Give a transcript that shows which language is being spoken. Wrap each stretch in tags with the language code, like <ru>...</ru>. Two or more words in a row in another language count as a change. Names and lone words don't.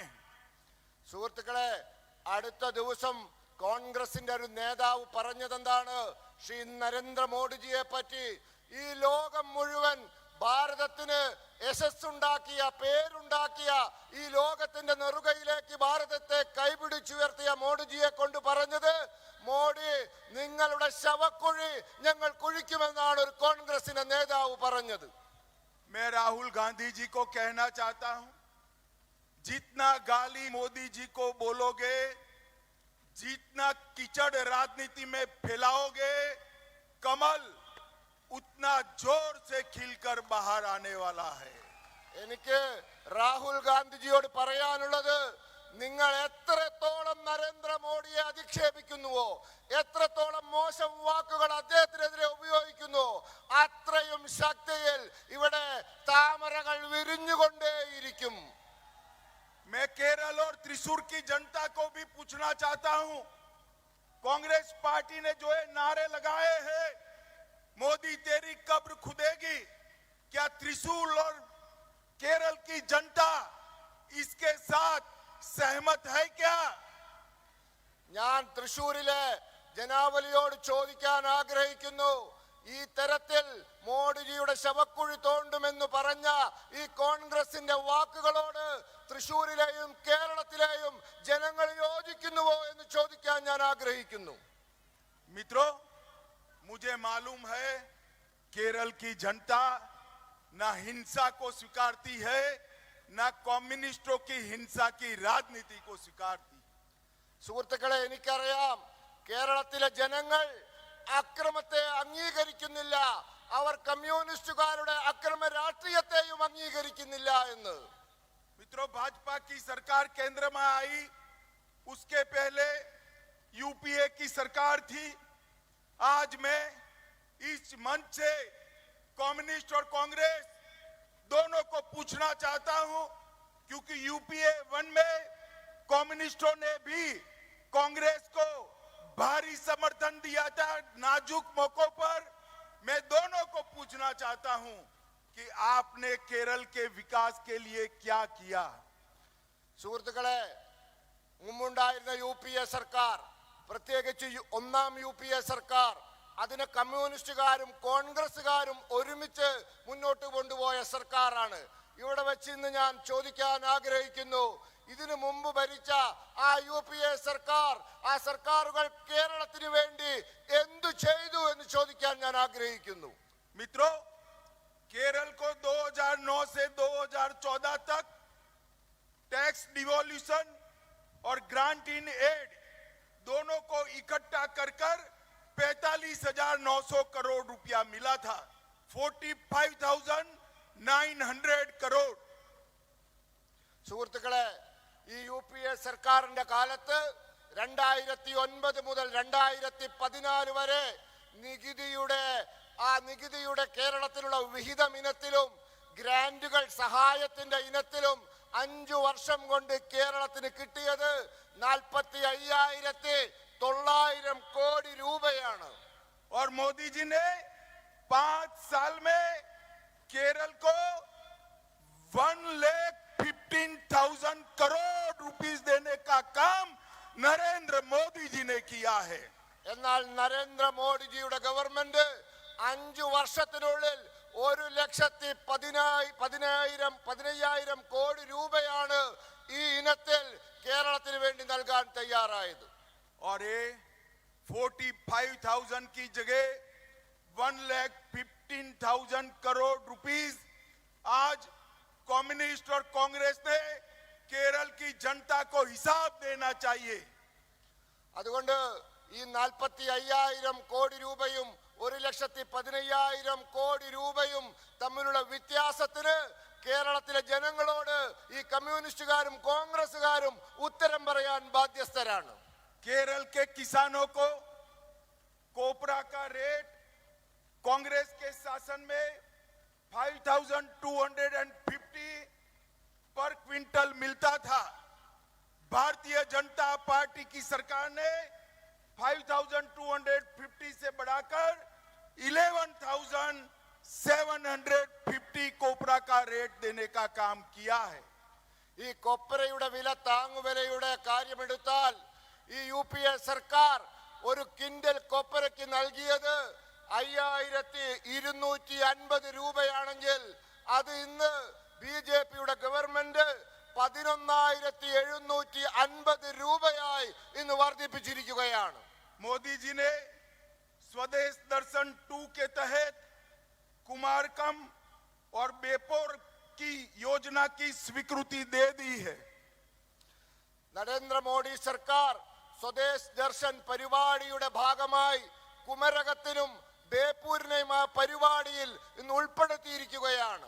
<ml>സുഹൃത്തുക്കളെ, അടുത്ത ദിവസം കോൺഗ്രസിന്റെ ഒരു നേതാവ് പറഞ്ഞതെന്താണ്? ശ്രീ നരേന്ദ്രമോദിജിയെ പറ്റി ഈ ലോകം മുഴുവൻ ഭാരതത്തിന് യശസ്സുണ്ടാക്കിയ, പേരുണ്ടാക്കിയ, ഈ ലോകത്തിന്റെ നെറുകയിലേക്ക് ഭാരതത്തെ കൈപിടിച്ചുയർത്തിയ മോഡിജിയെ കൊണ്ട് പറഞ്ഞത്, മോഡി നിങ്ങളുടെ ശവക്കുഴി ഞങ്ങൾ കുഴിക്കുമെന്നാണ് ഒരു കോൺഗ്രസിന്റെ നേതാവ് പറഞ്ഞത്.</ml> <hi>मैं राहुल गांधी जी को कहना चाहता हूं, जितना गाली मोदी जी को बोलोगे, जितना कीचड़ राजनीति में फैलाओगे, कमल उतना जोर से खिलकर बाहर आने वाला है।</hi> <ml>എനിക്ക് രാഹുൽ ഗാന്ധിജിയോട് പറയാനുള്ളത്, നിങ്ങൾ എത്രത്തോളം നരേന്ദ്രമോദിയെ അധിക്ഷേപിക്കുന്നുവോ, എത്രത്തോളം മോശം വാക്കുകൾ അദ്ദേഹത്തിനെതിരെ ഉപയോഗിക്കുന്നുവോ, അത്രയും ശക്തിയിൽ ഇവിടെ താമരകൾ വിരിഞ്ഞുകൊണ്ടേയിരിക്കും.</ml> <hi>मैं केरल और त्रिशूर की जनता को भी पूछना चाहता हूं, कांग्रेस पार्टी ने जो है नारे लगाए हैं, मोदी तेरी कब्र खुदेगी, क्या त्रिशूल और केरल की जनता इसके साथ सहमत है क्या?</hi> <ml>ഞാൻ തൃശൂരിലെ ജനാവലിയോട് ചോദിക്കാൻ ആഗ്രഹിക്കുന്നു, ഈ തരത്തിൽ മോഡിജിയുടെ ശവക്കുഴി തോണ്ടുമെന്ന് പറഞ്ഞ ഈ കോൺഗ്രസിന്റെ വാക്കുകളോട് തൃശൂരിലെയും കേരളത്തിലെയും ജനങ്ങൾ യോജിക്കുന്നുവോ എന്ന് ചോദിക്കാൻ ഞാൻ ആഗ്രഹിക്കുന്നു.</ml> <hi>मित्रों, मुझे मालूम है केरल की जनता ना हिंसा को स्वीकारती है, ना कम्युनिस्टों की हिंसा की राजनीति को स्वीकारती।</hi> <ml>സുഹൃത്തുക്കളെ, എനിക്കറിയാം കേരളത്തിലെ ജനങ്ങൾ അക്രമത്തെ അംഗീകരിക്കുന്നില്ല, അവർ കമ്മ്യൂണിസ്റ്റുകാരുടെ അക്രമ രാഷ്ട്രീയത്തെയും അംഗീകരിക്കുന്നില്ല എന്ന്.</ml> <hi>मित्रों, भाजपा की सरकार केंद्र में आई, उसके पहले यूपीए की सरकार थी। आज मैं इस मंच से कम्युनिस्ट और कांग्रेस दोनों को पूछना चाहता हूं, क्योंकि यूपीए 1 में कम्युनिस्टों ने भी कांग्रेस को भारी समर्थन दिया था नाजुक मौकों पर। मैं दोनों को पूछना चाहता हूं कि आपने केरल के विकास के लिए क्या किया?</hi> <ml>സുഹൃത്തുക്കളെ, മുമ്പുണ്ടായിരുന്ന യുപിഎ സർക്കാർ, പ്രത്യേകിച്ച് ഒന്നാം യുപിഎ സർക്കാർ, അതിനെ കമ്മ്യൂണിസ്റ്റുകാരും കോൺഗ്രസുകാരും ഒരുമിച്ച് മുന്നോട്ട് കൊണ്ടുപോയ സർക്കാരാണ്. ഇവിടെ വെച്ച് ഇന്ന് ഞാൻ ചോദിക്കാൻ ആഗ്രഹിക്കുന്നു, ഇതിനു മുമ്പ് ഭരിച്ച ആ യുപിഎ സർക്കാർ, ആ സർക്കാരുകൾ കേരളത്തിന് വേണ്ടി എന്തു ചെയ്തു എന്ന് ചോദിക്കാൻ ഞാൻ ആഗ്രഹിക്കുന്നു.</ml> <hi>मित्रों, केरल को 2009 से 2014 तक</hi> <en>tax devolution</en> <hi>और</hi> <en>grant in aid</en> <hi>दोनों को इकट्ठा कर 45,900 करोड़ रुपया मिला था, 45,900 करोड़।</hi> <ml>സുഹൃത്തുക്കളെ, ഈ യുപിഎ സർക്കാരിന്റെ കാലത്ത് 2009 മുതൽ 2014 വരെ നികുതിയുടെ കേരളത്തിലുള്ള വിഹിതം ഇനത്തിലും ഗ്രാന്റുകൾ സഹായത്തിന്റെ ഇനത്തിലും 5 വർഷം കൊണ്ട് കേരളത്തിന് കിട്ടിയത് 45,900 കോടി രൂപയാണ്.</ml> <hi>और मोदी जी ने 5 साल में केरल को 1,15,000 करोड़ रुपीस देने का काम नरेंद्र मोदी जी ने किया है।</hi> <ml>എന്നാൽ നരേന്ദ്രമോദിജിയുടെ ഗവൺമെന്റ് 5 വർഷത്തിനുള്ളിൽ 1,15,000 കോടി രൂപയാണ് ഈ ഇനത്തിൽ കേരളത്തിന് വേണ്ടി നൽകാൻ തയ്യാറായത്.</ml> <hi>और ये 45,000 की जगह 1,15,000 करोड़ रुपीस आज कम्युनिस्ट और कांग्रेस ने केरल की जनता को हिसाब देना चाहिए।</hi> <ml>അതുകൊണ്ട് ഈ 45,000 കോടി രൂപയും 1,15,000 കോടി രൂപയും തമ്മിലുള്ള വ്യത്യാസത്തിന് കേരളത്തിലെ ജനങ്ങളോട് ഈ കമ്മ്യൂണിസ്റ്റുകാരും കോൺഗ്രസുകാരും ഉത്തരം പറയാൻ ബാധ്യസ്ഥരാണ്.</ml> <hi>केरल के किसानों को कोपरा का रेट कांग्रेस के शासन में 5,250 पर क्विंटल मिलता था। भारतीय जनता पार्टी की सरकार ने 5,250 से बढ़ाकर 11,750 कोपरा का रेट देने का काम किया है।</hi> <ml>ഈ കൊപ്രയുടെ വില താങ്ങുവിലയുടെ കാര്യമെടുത്താൽ ഈ യുപിഎ സർക്കാർ ഒരു കിൻഡൽ കൊപ്രയ്ക്ക് നൽകിയത് 5,250 രൂപയാണെങ്കിൽ അത് ഇന്ന് ബിജെപിയുടെ ഗവൺമെന്റ് 11,750 രൂപയായി ഇന്ന് വർദ്ധിപ്പിച്ചിരിക്കുകയാണ്.</ml> <hi>मोदी जी ने स्वदेश दर्शन 2 के तहत कुमारकम और बेपोर की योजना की स्वीकृति दे दी है।</hi> <ml>നരേന്ദ്രമോദി സർക്കാർ സ്വദേശ് ദർശൻ പരിപാടിയുടെ ഭാഗമായി കുമരകത്തിനും ബേപ്പൂരിനെയും ആ പരിപാടിയിൽ ഇന്ന് ഉൾപ്പെടുത്തിയിരിക്കുകയാണ്.</ml>